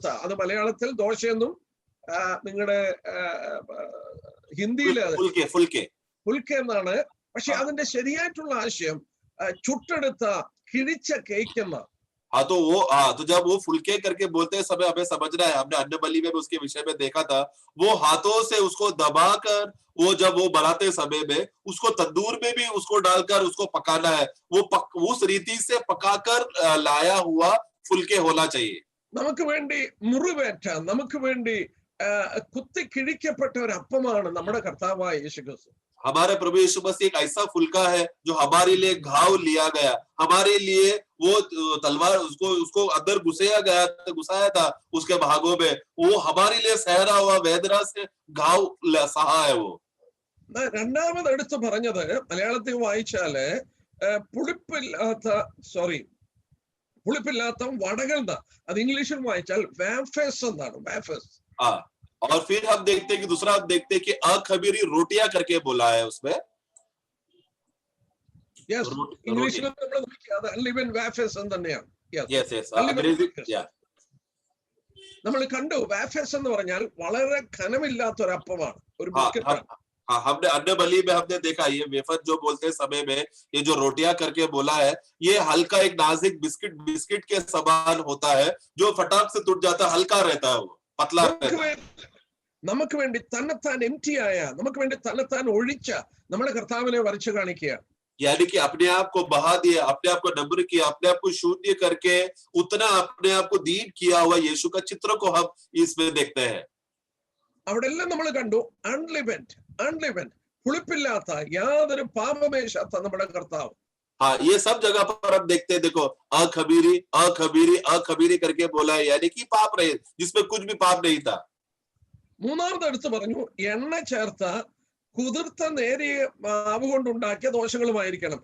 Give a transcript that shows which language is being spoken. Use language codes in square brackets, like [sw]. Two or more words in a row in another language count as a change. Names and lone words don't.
[ml] അത് മലയാളത്തിൽ ദോശയെന്നും നിങ്ങളുടെ ഹിന്ദിയിൽ ഫുൽക്കെ എന്നാണ്. പക്ഷെ അതിന്റെ ശരിയായിട്ടുള്ള ആശയം ചുട്ടെടുത്ത കിഴിച്ച കേക്ക് എന്നാണ്. [hi] हाँ, तो जब वो फुलके करके बोलते समय हमें समझना है, हमने अन्न बलि में उसके विषय में देखा था, वो हाथों से उसको दबाकर वो जब वो बनाते समय में उसको तंदूर में भी उसको डालकर उसको पकाना है, वो उस रीति से पकाकर लाया हुआ फुलके होना चाहिए. [ml] നമുക്ക് വേണ്ടി മുറിവേറ്റ, നമുക്ക് വേണ്ടി കുത്തി കിഴിക്കപ്പെട്ട ഒരു അപ്പമാണ് നമ്മുടെ കർത്താവായ യേശുക്രിസ്തു. [hi] हमारे प्रभु यीशु मसीह एक ऐसा फुलका है जो हमारे लिए घाव लिया गया, हमारे लिए वो तलवार उसको अंदर घुसाया था उसके भागों में, वो हमारे लिए सहरा हुआ वेदना से घाव सहा है वो. [ml] രണ്ടാമത് എടുത്ത് പറഞ്ഞത് മലയാളത്തിൽ വായിച്ചാല് പുളിപ്പില്ലാത്ത വടകൾ. അത് ഇംഗ്ലീഷിൽ വായിച്ചാൽ വാഫേസ് എന്നാണ്. വാഫേസ്. [hi] और फिर हम देखते हैं कि दूसरा हम देखते हैं कि अखमीरी रोटियां करके बोला है उसमें. [ml] Yes, ഇംഗ്ലീഷിൽ നമ്മൾ നോക്കിയാൽ [en] unleavened wafers [ml] എന്ന് തന്നെയാണ്. Yes. നമ്മൾ കണ്ടു വാഫേസ് എന്ന് പറഞ്ഞാൽ വളരെ ഘനമില്ലാത്ത ഒരു അപ്പമാണ്, ഒരു ബിസ്ക്കറ്റാണ്. [hi] हमने अन्य बलि में हमने देखा ये वेफर जो बोलते समय में ये जो रोटियां करके बोला है ये हल्का एक नाजुक बिस्किट के समान होता है जो फटाक से टूट जाता है, हल्का रहता है, वो पतला रहता है. [ml] നമുക്ക് വേണ്ടി തന്നെത്താൻ എംപ്റ്റി ആയ, നമുക്ക് വേണ്ടി തന്നെത്താൻ ഒഴിച്ച നമ്മുടെ കർത്താവിനെ വരച്ചു കാണിക്കുക. [hi] यानी कि अपने आप को बहा दिया, अपने आप को नम्र किया, अपने आप को शून्य करके उतना अपने आप को दीन किया हुआ यीशु का चित्र को हम इसमें देखते हैं. [ml] അവിടെ എല്ലാം നമ്മൾ കണ്ടു അൺലിവൻഡ് പുളിപ്പില്ലാത്ത യാതൊരു പാപമേശാത്ത നമ്മുടെ കർത്താവ്. [hi] हाँ, ये सब जगह पर हम देखते हैं. देखो अखमीरी करके बोला है, यानी कि पाप रहे जिसमें कुछ भी पाप नहीं था. [ml] മൂന്നാമത് എടുത്ത് പറഞ്ഞു എണ്ണ ചേർത്ത കുതിർത്ത നേരിയ മാവ് കൊണ്ടുണ്ടാക്കിയ ദോഷങ്ങളുമായിരിക്കണം.